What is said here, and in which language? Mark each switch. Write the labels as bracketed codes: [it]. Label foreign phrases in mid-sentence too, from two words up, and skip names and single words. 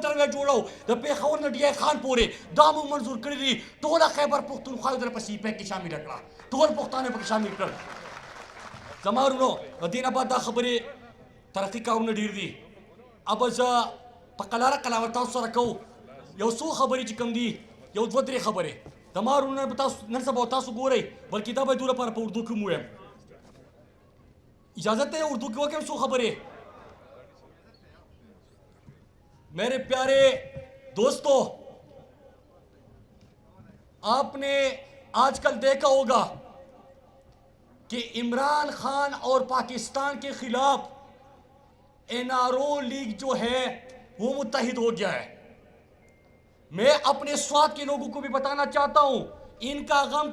[ps] موټر وی جوړو د پېښور نه ډي آی خان پورې دا مو منظور کړي دي ټوله خیبر پښتونخوا یې په سی پیک کې شامله کړه ټول پښتانه پکې شامل کړل زما ورونو د دې نه بعد دا خبرې ترقي کارونه ډېر دي اب زه په قلاره تاسو سره کوو یو څو خبرې چې کوم دي یو 2-3 خبرې زما ورونه نن سبا تاسو ګورئ بلکې دا به دوی لپاره په اردو کې هم ووایم [ur] اجازت ہے اردو کی [ps] وکیم سو خبریں [ur] میرے پیارے دوستو آپ نے آج کل دیکھا ہوگا کہ عمران خان اور پاکستان کے خلاف این آر او لیگ جو ہے وہ متحد ہو گیا ہے میں اپنے سوات کے لوگوں کو بھی بتانا چاہتا ہوں ان کا غم